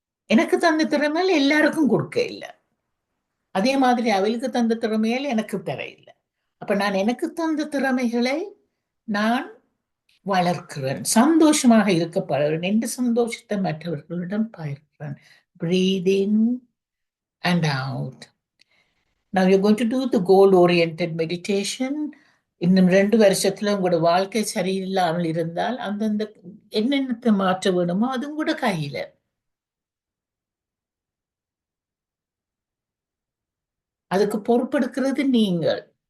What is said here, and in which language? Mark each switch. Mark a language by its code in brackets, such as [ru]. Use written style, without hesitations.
[ta] எனக்கு தந்த திறமைகள் எல்லாருக்கும் கொடுக்க இல்ல. அதே மாதிரி அவளுக்கு தந்த திறமைகள் எனக்கு தர இல்லை. அப்ப நான் எனக்கு தந்த திறமைகளை நான் வளர்க்கிறேன். சந்தோஷமாக இருக்க பழகிறேன். எந்த சந்தோஷத்தை மற்றவர்களிடம் பகிர்கிறேன். [en] Breathe in and out. Now you're going to do the goal-oriented meditation. [ta] இன்னும் 2 வருஷத்துல உங்களோட வாழ்க்கை சரியில்லாமல் இருந்தால் அந்தந்த என்னென்னத்தை மாற்ற வேணுமோ அதுவும் கூட கையில. அதுக்கு பொறுப்பெடுக்கிறது நீங்கள்.